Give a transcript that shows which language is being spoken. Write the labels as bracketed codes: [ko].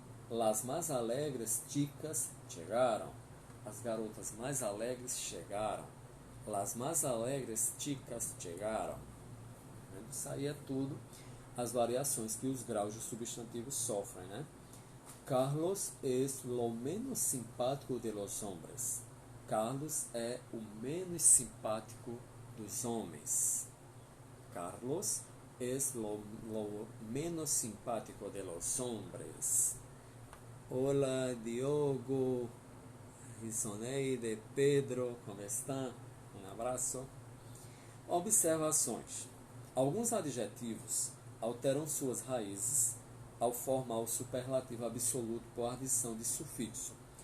[es] Las más alegres chicas [pt] chegaram. As garotas mais alegres chegaram. [es] Las más alegres chicas chegaram. [pt] Isso aí é tudo as variações que os graus de substantivos sofrem, né? [es] Carlos es lo menos simpático de los hombres. [pt] Carlos é o menos simpático dos homens. [es] Carlos es lo menos simpático de los hombres. [pt] Hola, Diogo, Risoneide, Pedro, como estão? Um abraço. Observações. Alguns adjetivos alteram suas raízes ao formar o superlativo absoluto por adição de sufixo.